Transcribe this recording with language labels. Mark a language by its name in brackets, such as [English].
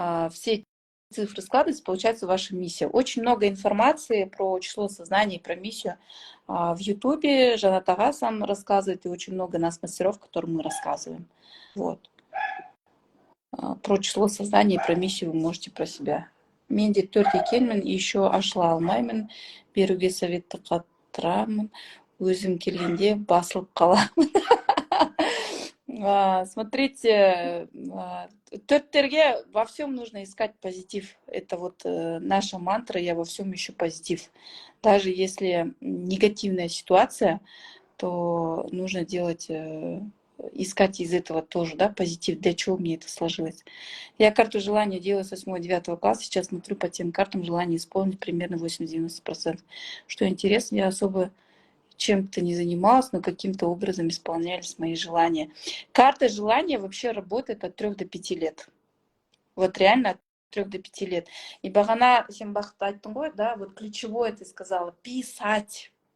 [Russian] Все цифры складываются, получается ваша миссия. Очень много информации про число сознания и про миссию в Ютубе. Жанат Ага сам рассказывает, и очень много нас мастеров, которым мы рассказываем. Вот. Про число сознания и про миссию вы можете про себя. [Kazakh] Менде төрт екенмін, еще ашыла алмаймын, беруге советті қатырамын, өзім келгенде басылып қаламын. [Russian] Смотрите, төрттерге во всем нужно искать позитив. Это вот наша мантра «Я во всем ищу позитив». Даже если негативная ситуация, то нужно делать, искать из этого тоже, да, позитив. Для чего мне это сложилось? Я карту желания делаю с 8-9 класса. Сейчас смотрю по тем картам, желание исполнить примерно 80-90%. Что интересно, я особо чем-то не занималась, но каким-то образом исполнялись мои желания. Карта желания вообще работает от 3 до 5 лет. Вот реально от 3 до 5 лет. И [Kazakh] бағана сен бақытты айттың ғой, [Russian] да, вот ключевое ты сказала, писать.